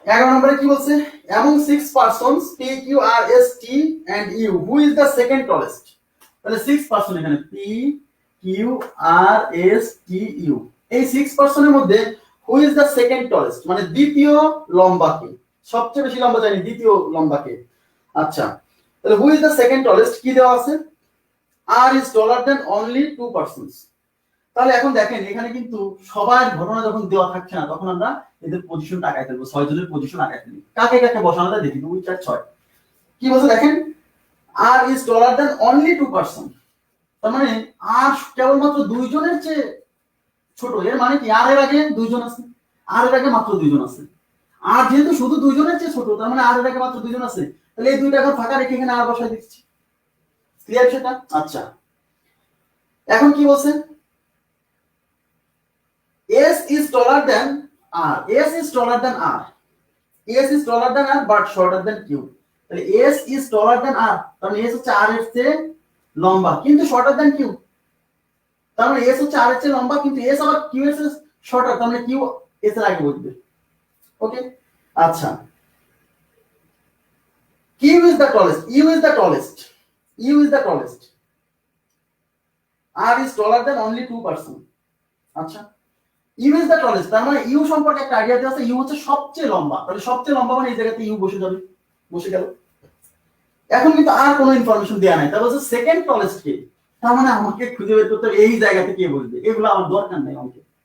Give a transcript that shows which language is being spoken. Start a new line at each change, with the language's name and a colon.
Bangla: নম্বরে কি বলছে,
English: among 6 persons p q r s t and u who is the second tallest,
Bangla: তাহলে 6 person, এখানে p q r s t u, এই 6 পারসনের মধ্যে
English: who is the second tallest,
Bangla: মানে দ্বিতীয় লম্বা কে, সবচেয়ে বেশি লম্বা জানি, দ্বিতীয় লম্বা কে।
English: আচ্ছা, তাহলে who is the second tallest
Bangla: কি দেওয়া আছে,
English: r is taller than only 2 persons।
Bangla: তাহলে এখন দেখেন এখানে কিন্তু সবার ঘটনা যখন দেওয়া থাকছে না, তখন আমরা এদের পজিশন আঁকাই ফেলবো, 6 জনের পজিশন আঁকাই ফেলি, কাকে কাকে বসানো যায় দেখি, 2 4 6। কি বলছে দেখেন,
English: R is taller than only 2%,
Bangla: তার মানে আর কেবলমাত্র 2 জনের চেয়ে ছোট, এর মানে কি আর এর আগে 2 জন আছে, আর এর আগে মাত্র 2 জন আছে, আর যেহেতু শুধু দুইজনের চেয়ে ছোট, তার মানে আর এর আগে মাত্র দুইজন আছে, তাহলে এই দুইটা ঘর ফাঁকা রেখে এখানে আর বসাই দিচ্ছি। ক্লিয়ার সেটা? আচ্ছা, এখন কি বলছে?
English: S is taller than R. S is taller than R. S is taller than R but shorter than Q. তাহলে S is taller than R,
Bangla: তার মানে S হচ্ছে R এর চেয়ে লম্বা কিন্তু
English: shorter than Q।
Bangla: তার মানে S হচ্ছে R এর চেয়ে লম্বা কিন্তু S আবার Q এর চেয়ে shorter, তার মানে Q S এর আগে বসবে।
English: Okay, আচ্ছা, Q is the tallest, U is the tallest, U is the tallest, R is taller than only 2%।
Bangla: আচ্ছা,
English: U is the tallest,
Bangla: তার মানে U সম্পর্কে একটা আইডিয়া দেওয়া আছে, U হচ্ছে সবচেয়ে লম্বা, তাহলে সবচেয়ে লম্বা মানে এই জায়গাতে U বসে যাবে, বসে গেল। এখন কিন্তু আর কোনো ইনফরমেশন দেয়া নাই, তাহলে হচ্ছে সেকেন্ড টলেস্ট কে, তার মানে আমাকে খুঁজে বের করতে হবে এই জায়গাতে কে বসবে, এগুলো আমার দরকার নাই অঙ্কে।